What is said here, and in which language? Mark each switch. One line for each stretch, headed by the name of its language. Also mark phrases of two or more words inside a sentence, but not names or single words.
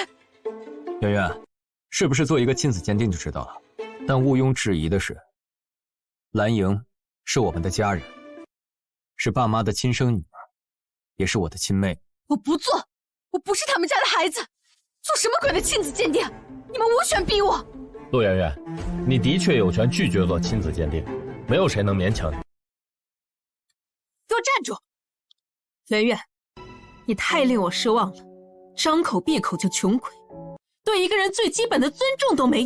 Chinese: 圆圆，是不是做一个亲子鉴定就知道了？但毋庸置疑的是，蓝莹是我们的家人，是爸媽的親生女兒，也是我的親妹。我不做，我不是他們家的孩子，做什麼鬼的親子鑑定？你們無權逼我。陸媛媛，你的確有權拒絕做親子鑑定，沒有誰能勉強你。給我站住！媛媛，你太令我失望了，張口閉口就窮鬼，對一個人最基本的尊重都沒有。